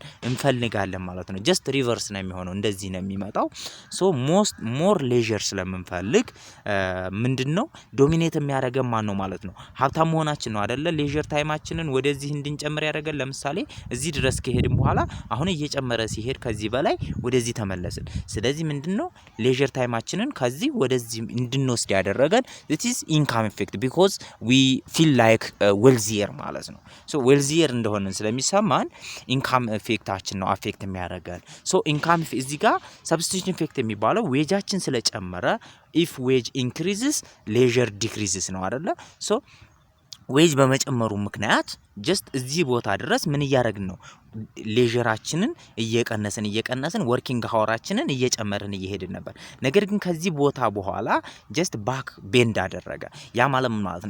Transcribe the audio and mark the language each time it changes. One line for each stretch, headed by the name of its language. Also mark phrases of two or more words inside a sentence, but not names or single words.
Amharic: እንፈልጋለን ማለት ነው።
English: just reverse
Amharic: ነው የሚሆነው፣ እንደዚህ ነው የሚመጣው።
English: so more leisure
Amharic: ስለምንፈልግ ምንድነው ዶሚኔት የሚያደርገን ማን ነው ማለት ነው? ሀብታም መሆናችን ነው አይደለ?
English: leisure time
Amharic: ወደዚህ እንድንጨምር ያደርገን። ለምሳሌ እዚህ ድረስ ከሄድን በኋላ አሁን እየጨመረ ሲሄድ ከዚህ በላይ ወደዚህ ተመለስን። ስለዚህ ምንድነው
English: leisure time
Amharic: ከዚህ ወደዚህ እንድንወስድ ያደረገን
English: it is income effect because we feel like wealthier
Amharic: ማለት ነው። ሶ wealthier እንደሆነን ስለሚሰማን
English: income effect
Amharic: ነው አፌክት የሚያደርገን። ሶ ኢንካም እዚህ ጋር
English: substitution effect
Amharic: የሚባለው ዌጃችን ስለጨመረ
English: if wage increases leisure decreases
Amharic: ነው አይደለ? ሶ ዌጅ በመጨመሩ ምክንያት ጀስት እዚህ ቦታ ድረስ ምን እያደረግን ነው? ሌዥራችንን እየቀነስን
English: working hours
Amharic: እየጨመርን እየሄድን ነበር። ነገር ግን ከዚህ ቦታ በኋላ
English: just back bend
Amharic: አደረገ። ያ ማለት ምን ማለት ነው?